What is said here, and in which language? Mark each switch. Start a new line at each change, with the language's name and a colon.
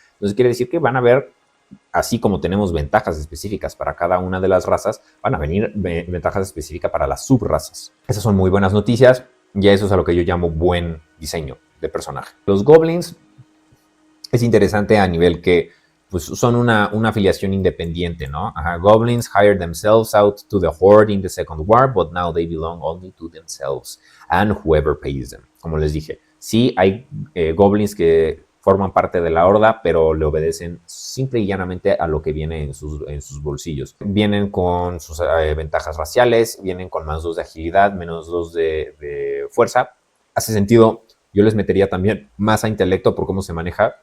Spanish: Entonces quiere decir que van a haber, así como tenemos ventajas específicas para cada una de las razas, van a venir ventajas específicas para las subrazas. Esas son muy buenas noticias. Y eso es a lo que yo llamo buen diseño de personaje. Los goblins es interesante a nivel que pues, son una afiliación independiente, ¿no?
English: Goblins hired themselves out to the Horde in the Second War, but now they belong only to themselves and whoever pays them.
Spanish: Como les dije, sí hay goblins que forman parte de la horda, pero le obedecen simple y llanamente a lo que viene en sus bolsillos. Vienen con sus ventajas raciales, vienen con más 2 de agilidad, menos 2 de fuerza. Hace sentido, yo les metería también más a intelecto por cómo se maneja.